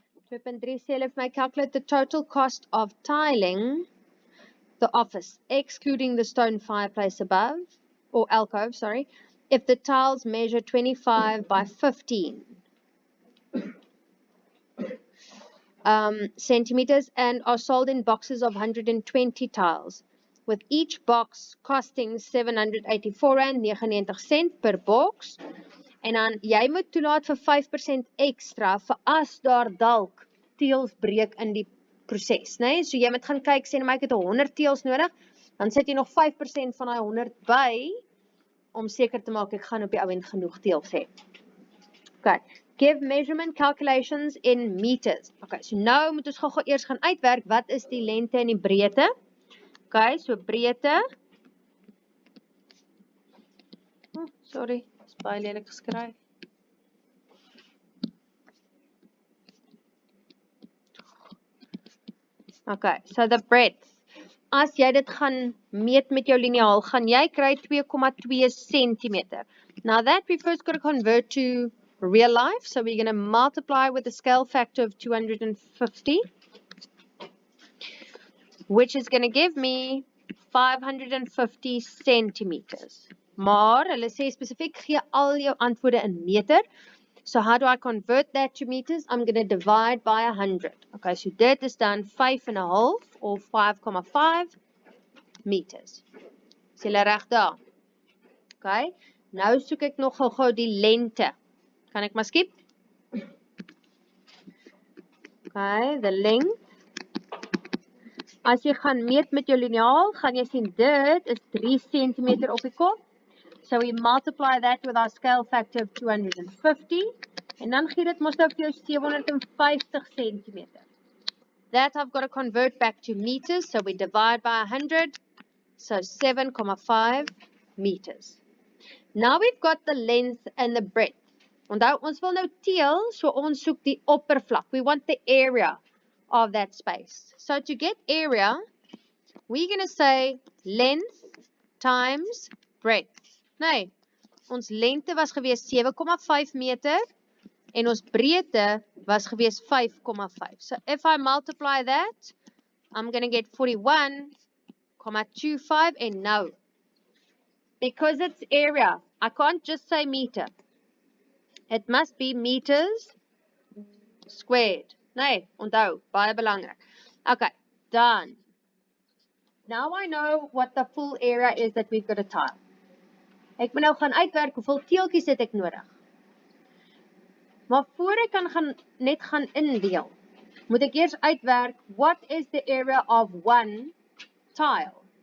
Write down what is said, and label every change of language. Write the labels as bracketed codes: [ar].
[af] 2.3 sê hulle vir my [en] calculate the total cost of tiling the office, excluding the stone fireplace above, or alcove, sorry, if the tiles measure 25 by 15 centimeters and are sold in boxes of 120 tiles, with each box costing R784.99 per box. [af] En dan jy moet toelaat vir 5% ekstra vir as daar dalk teels breek in die proses, né? So jy moet gaan kyk, sê maar ek het 100 teels nodig, dan sit jy nog 5% van daai 100 by om seker te maak ek gaan op die ou end genoeg teels hê. [en] Okay, give measurement calculations in meters. [af] Okay, so nou moet ons gou eers gaan uitwerk wat is die lengte en die breedte. Okay, so breedte. Oh, sorry, is baie lelik geskryf. [en] Okay, so the breadth. [af] As jy dit gaan meet met jou liniaal, gaan jy kry 2,2 centimeter. [en] Now that we first got to convert to real life, so we're going to multiply with a scale factor of 250, which is going to give me 550 centimeters. [af] Maar hulle sê spesifiek gee al jou antwoorde in meter. [en] So how do I convert that to meters? I'm going to divide by 100. Okay, so dit is dan 5.5 or 5.5 meters. [af] Is julle reg daar? Okay, nou soek ek nog gou die lengte. Kan ek maar skip? Okay, the length. As jy gaan meet met jou liniaal, gaan jy sien dit is 3 cm op die kop. [en] So we multiply that with our scale factor of 250. [af] En dan gee dit mos nou vir jou 750 cm. [en] That I've got to convert back to meters. So we divide by 100. So 7.5 meters. Now we've got the length and the breadth. [af] Onthou, ons wil nou teel, so ons soek die oppervlak. [en] We want the area of that space. So to get area, we're going to say length times breadth. [af] Nee, ons lengte was gewees 7.5 meter en ons breedte was gewees 5.5. [en] So if I multiply that, I'm going to get 41.25 and no. Because it's area, I can't just say meter. It must be meters squared. [af] Nee, onthou, baie belangrik. Okay, done. [en] Now I know what the full area is that we've got to tile. [af] Ek moet nou gaan uitwerk hoeveel teeltjies het ek nodig. Maar voor ek kan net gaan indeel, moet ek eers uitwerk [en] what is the area of one tile.